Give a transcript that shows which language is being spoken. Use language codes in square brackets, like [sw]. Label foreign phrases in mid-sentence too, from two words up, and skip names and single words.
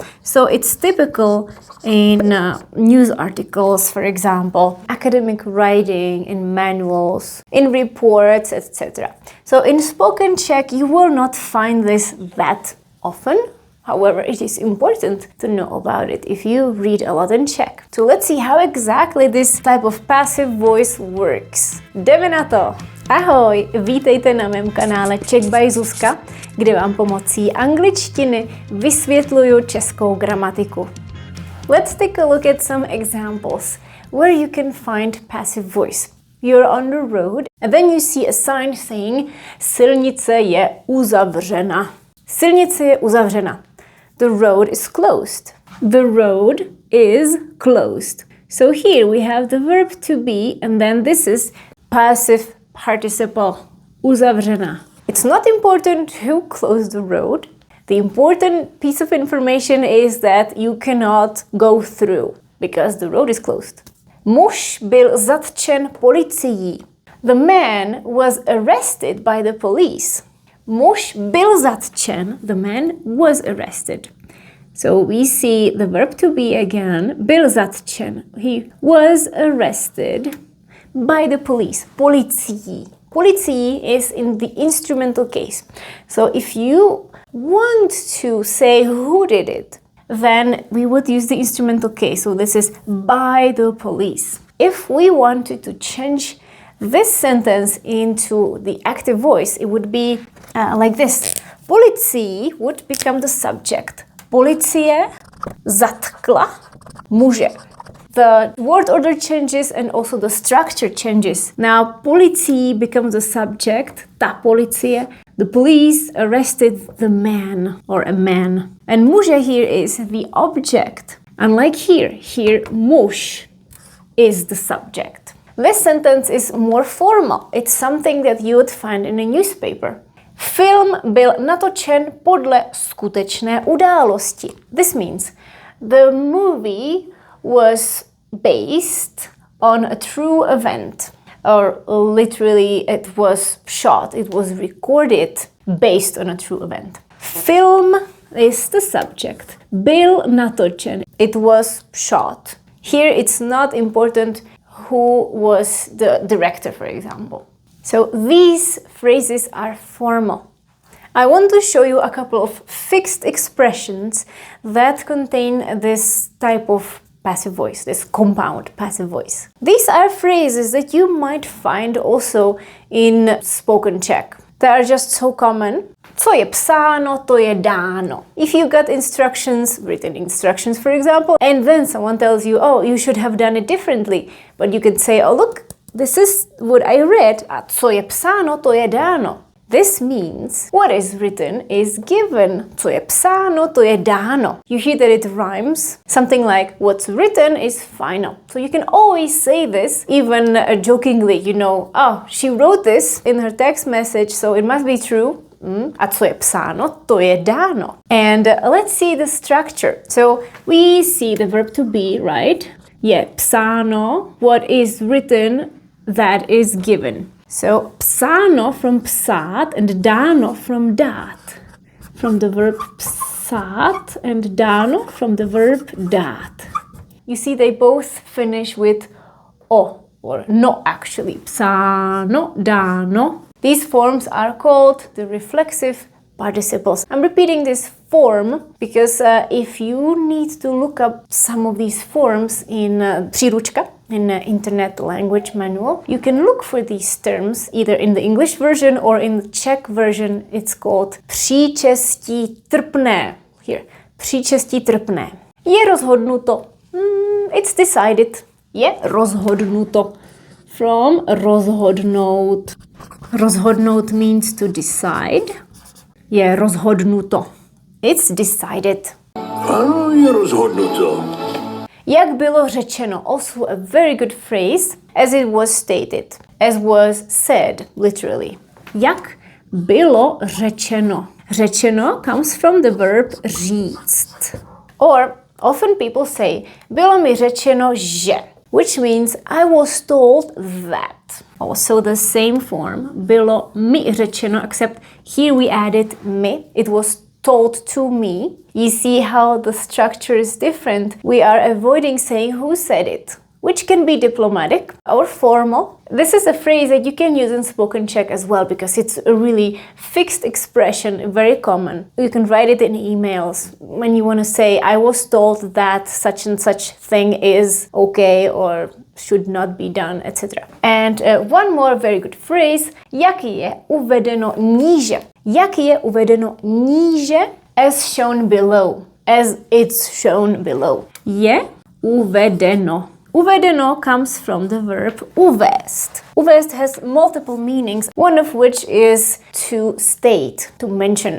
[en] So it's typical in news articles, for example, academic writing, in manuals, in reports, etc. So in spoken Czech, you will not find this that often. However, it is important to know about it if you read a lot in Czech. So let's see how exactly this type of passive voice works. [cs] Jdeme na to! Ahoj, vítejte na mém kanále Czech by Zuzka, kde vám pomocí angličtiny vysvětluju českou gramatiku. [en] Let's take a look at some examples where you can find passive voice. You're on the road and then you see a sign saying [cs] Silnice je uzavřena. Silnice je uzavřena. [en] The road is closed. The road is closed. So here we have the verb to be, and then this is passive participle, uzavřena. It's not important who closed the road. The important piece of information is that you cannot go through because the road is closed. [cs] Muž byl zatčen policií. [en] The man was arrested by the police. [cs] Muž byl zatčen, [en] the man was arrested. So we see the verb to be again, [cs] byl zatčen. [en] He was arrested by the police, [cs] policií. [en] Policií is in the instrumental case. So if you want to say who did it, then we would use the instrumental case. So this is by the police. If we wanted to change this sentence into the active voice, it would be like this. Policií would become the subject. [cs] Policie zatkla muže. [en] The word order changes and also the structure changes. Now, policií becomes the subject, [cs] ta policie. [en] The police arrested the man or a man. And muže here is the object. Unlike here muž is the subject. This sentence is more formal. It's something that you would find in a newspaper. [cs] Film byl natočen podle skutečné události. [en] This means the movie was based on a true event. Or literally it was shot, it was recorded based on a true event. Film is the subject. Byl natočen. It was shot. Here it's not important who was the director, for example. So these phrases are formal. I want to show you a couple of fixed expressions that contain this type of passive voice, this compound passive voice. These are phrases that you might find also in spoken Czech. They are just so common. [cs] Co je psáno, to je dáno. [en] If you got instructions, written instructions for example, and then someone tells you, oh, you should have done it differently, but you can say, oh look, this is what I read, [cs] a co je psáno, to je dáno. [en] This means what is written is given. [cs] Co je psáno, to je dáno. [en] You hear that it rhymes. Something like what's written is final. So you can always say this, even jokingly, you know, oh, she wrote this in her text message, so it must be true. A co je psáno, to je dáno. And let's see the structure. So we see the verb to be, right? [cs] Je psáno, [en] what is written, that is given. So psáno from psát and dáno from dát. From the verb psát and dáno from the verb dát. You see they both finish with o or no actually. [cs] Psáno, dáno. [en] These forms are called the reflexive participles. I'm repeating this form because if you need to look up some of these forms in příručka, in Internet Language Manual, you can look for these terms either in the English version or in the Czech version. It's called [cs] příčestí trpné. [en] Here, [cs] příčestí trpné. Je rozhodnuto. [en] It's decided. [cs] Je rozhodnuto. From rozhodnout. [en] Rozhodnout means to decide. [cs] Je rozhodnuto. [en] It's decided. [cs] Ano, je rozhodnuto. Jak bylo řečeno, [en] also a very good phrase, as it was stated, as was said, literally. [cs] Jak bylo řečeno. [en] Řečeno comes from the verb říct. Or often people say, [cs] bylo mi řečeno, že, [en] which means I was told that. Also the same form, [cs] bylo mi řečeno, [en] except here we added mi. It was told to me. You see how the structure is different. We are avoiding saying who said it, which can be diplomatic or formal. This is a phrase that you can use in spoken Czech as well because it's a really fixed expression, very common. You can write it in emails when you want to say, I was told that such and such thing is okay or should not be done, etc. And one more very good phrase, [cs] jak je uvedeno níže. Jak je uvedeno níže, [en] as shown below, as it's shown below. [cs] Je uvedeno. [en] Uvedeno comes from the verb uvést. Uvést has multiple meanings, one of which is to state, to mention.